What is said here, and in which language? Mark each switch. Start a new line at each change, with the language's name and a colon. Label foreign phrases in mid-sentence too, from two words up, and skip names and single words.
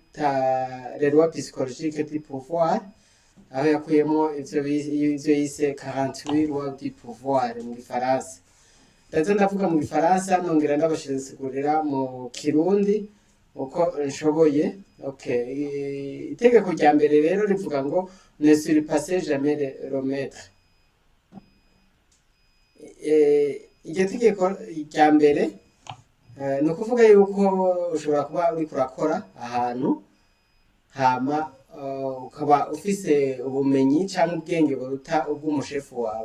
French: bita les lois psychologiques du pouvoir,
Rundi: aho yakuyemo ivyo yise 48
French: lois du pouvoir
Rundi: mu gifaransa. Ndaza ndavuga mu gifaransa nongera ndabashisigurira mu kirundi uko nshoboye. Okay, itegeko rya mbere rero rivuga ngo
French: ne surpasser jamais le maître.
Rundi: Iryo tegeko rya mbere ni ukuvuga yuko ushobora kuba uri kurakora ahantu hama ukaba ufise ubumenyi cyangwa ubwenge buruta ubw'umushefu wawe.